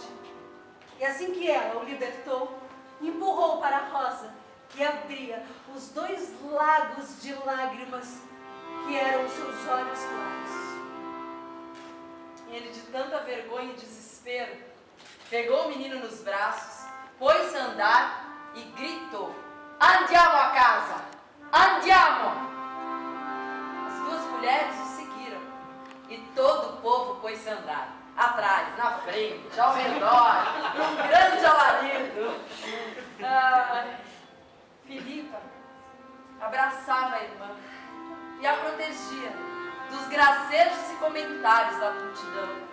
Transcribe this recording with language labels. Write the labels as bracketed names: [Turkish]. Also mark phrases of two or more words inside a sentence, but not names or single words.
[Portuguese] E assim que ela o libertou, empurrou para a Rosa, que abria os 2 lagos de lágrimas que eram seus olhos claros. E ele, de tanta vergonha e desespero, pegou o menino nos braços, pôs-se a andar e gritou: [Italian] "Andiamo a casa! Andiamo!" [Portuguese] As 2 mulheres o seguiram e todo o povo pôs-se a andar, atrás, na frente, ao redor, num grande alarido. Filipa abraçava a irmã e a protegia dos gracejos e comentários da multidão.